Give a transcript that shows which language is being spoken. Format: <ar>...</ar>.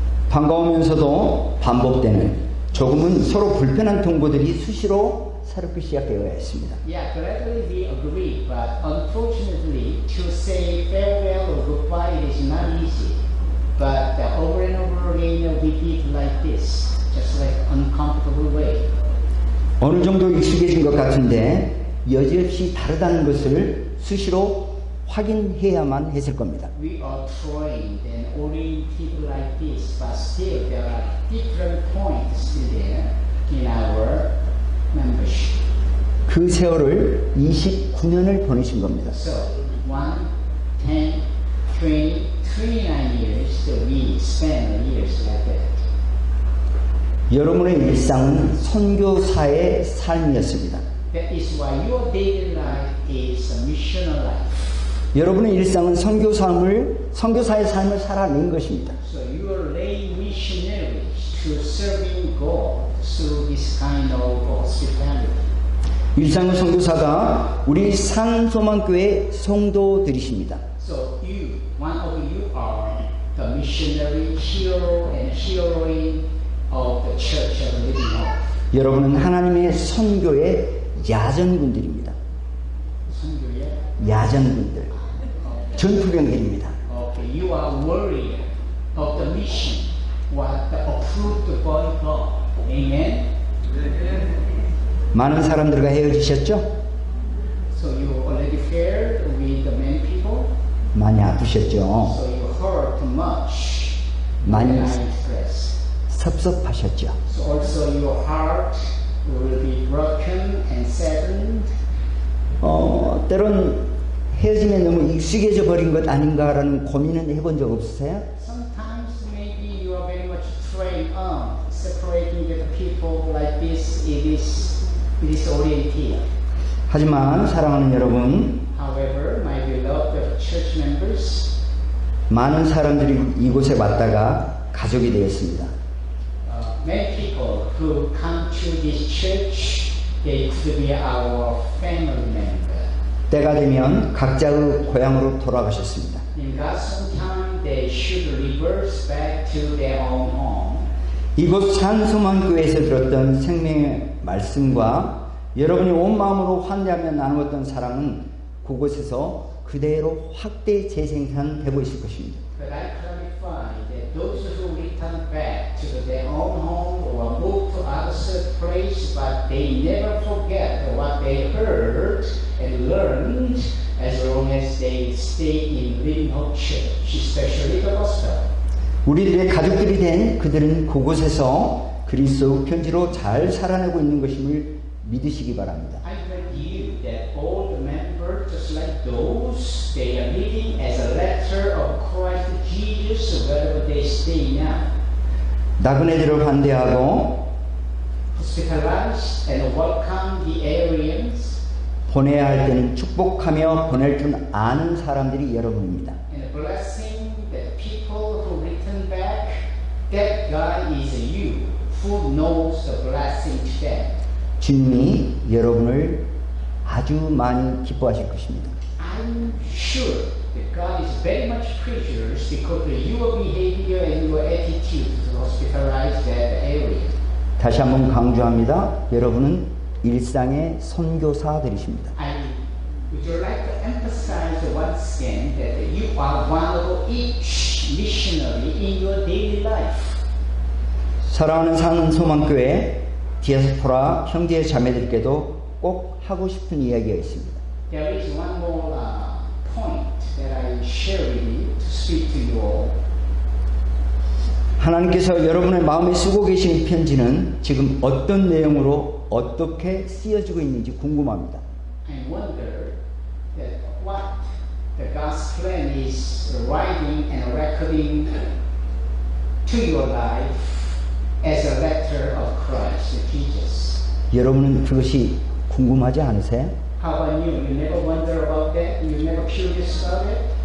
<ko>반가우면서도 반복되는 조금은 서로 불편한 통보들이 수시로 새롭게 시작되어야 했습니다.</ko> <en>Yeah, gladly we agree, but unfortunately, to say farewell or goodbye it is not easy. But over and over again we did like this, just like uncomfortable way.</en> <ko>어느 정도 익숙해진 것 같은데 여지없이 다르다는 것을 수시로 확인해야만 했을 겁니다.</ko> <en>We are trained and oriented like this, but still there are different points still there in our membership.</en> <ko>그 세월을 29년을 보내신 겁니다.</ko> <en>So 1, 10, 20, 29 years that we spend years like that.</en> <ko>여러분의 일상은 선교사의 삶이었습니다.</ko> <en>That is why your daily life is a missional life.</en> <ko>여러분의 일상은 선교사의 삶을 살아낸 것입니다.</ko> <en>So you are lay missionaries to serving God through this kind of hospitality.</en> <ko>일상의 선교사가 우리 산소만교회 성도들이십니다.</ko> <en>So you, one of you are the missionary hero and heroine of the Church of Living Hope.</en> <ko>여러분은 하나님의 선교의 야전군들입니다. 선교의 야전군들, 전투병들입니다.</ko> <en>Okay, you are warrior of the mission, what approved by God. Amen.</en> <ko>많은 사람들과 헤어지셨죠?</ko> <en>So you already fared with the many people.</en> <ko>많이 아프셨죠?</ko> <en>So you hurt much.</en> <ko>많이</ko> <en>And I stress.</en> <ko>섭섭하셨죠?</ko> <en>So also your heart will be broken and saddened.</en> <ko>때론 헤어짐에 너무 익숙해져 버린 것 아닌가라는 고민은 해본 적 없으세요?</ko> <en>Sometimes maybe you are very much trained on separating the people like this. It is oriented.</en> <ko>하지만 사랑하는 여러분,</ko> <en>However, my beloved church members,</en> <ko>많은 사람들이 이곳에 왔다가 가족이 되었습니다.</ko> <en>many people who come to this church, they could be our family member.</en> <ko>때가 되면 각자의 고향으로 돌아가셨습니다.</ko> <en>In God's time, they should reverse back to their own home.</en> <ko>이곳 산소만교회에서 들었던 생명의 말씀과 여러분이 온 마음으로 환대하며 나누었던 사랑은 그곳에서 그대로 확대 재생산되고 있을 것입니다.</ko> <en>But I clarify that those who return back to their own home or move to other place, but they never forget what they heard and learned as long as they stay in Living Hope Church, especially the gospel.</en> <ko>우리들의 가족들이 된 그들은 그곳에서 그리스도 편지로 잘 살아내고 있는 것임을 믿으시기 바랍니다.</ko> <en>I grant you that all the members, just like those, they are living as a letter of Christ Jesus wherever they stay now.</en> <ko>나그네들을 환대하고</ko> <en>Hospitalize and welcome the aliens</en> <ko>보내야 할 때는 축복하며 보낼 줄 아는 사람들이 여러분입니다.</ko> <en>and blessing the people who return back. That God is you who knows the blessing to them.</en> <ko>주님이 여러분을 아주 많이 기뻐하실 것입니다.</ko> <en>I'm sure that God is very much pleased because of your behavior and your attitude to hospitalize that area.</en> <ko>다시 한번 강조합니다. 여러분은 일상의 선교사들이십니다.</ko> <en>I Would you like to emphasize once again that you are one of each missionary in your daily life?</en> <ko>사랑하는 산소망교회 디아스포라 형제 자매들께도 꼭 하고 싶은 이야기가 있습니다.</ko> <en>There is one more point that I share with you to speak to you all.</en> <ko>하나님께서 여러분의 마음에 쓰고 계신 편지는 지금 어떤 내용으로 어떻게 쓰여지고 있는지 궁금합니다.</ko> <en>I wonder that what the God's plan is writing and recording to your life as a letter of Christ Jesus.</en> <ko>여러분은 그것이 궁금하지 않으세요?</ko> <en>How about you? You never wonder about that? You never curious about it?</en>